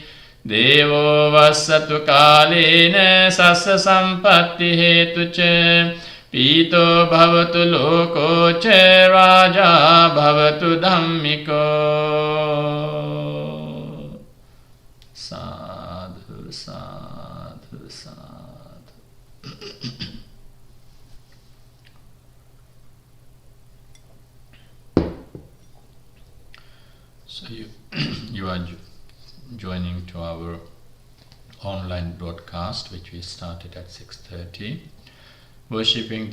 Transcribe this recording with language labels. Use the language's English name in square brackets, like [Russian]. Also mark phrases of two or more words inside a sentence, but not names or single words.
[Pali] Devo vassatu kālena sassa sampatti hetu ca. Pīto bhavatu loko ca rājā bhavatu dhammiko. Sadhu, sadhu, sadhu. [English] So you are joining to our online broadcast, which we started at 6:30, worshipping